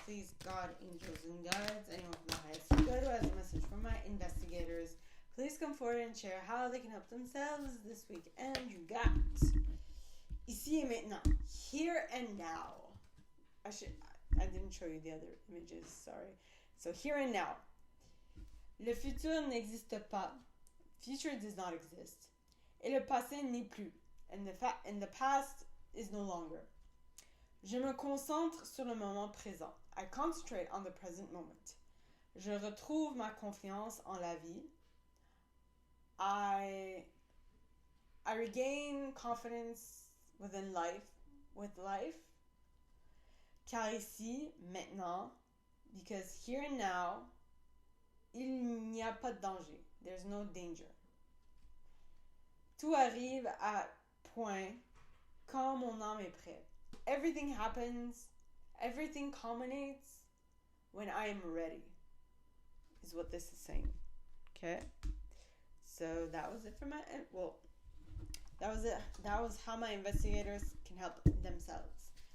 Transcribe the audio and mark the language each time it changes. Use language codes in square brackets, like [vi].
[en] Please, God, angels, and guides, anyone from the highest good who has a message for my investigators, please come forward and share how they can help themselves this week. And you got [fr] ici et maintenant, [en] here and now. I didn't show you the other images, sorry. So here and now. [fr] Le futur n'existe pas. [en] Future does not exist. [fr] Et le passé n'est plus. [en] and the past is no longer. [fr] Je me concentre sur le moment présent. [en] I concentrate on the present moment. [fr] Je retrouve ma confiance en la vie. [en] I regain confidence with life. [fr] Car ici, maintenant, [en] because here and now, [fr] il n'y a pas de danger. [en] There's no danger. [fr] Tout arrive à point quand mon âme est prête. [en] Everything happens, everything culminates when I am ready, is what this is saying. Okay? So that was it for that was how my investigators can help themselves.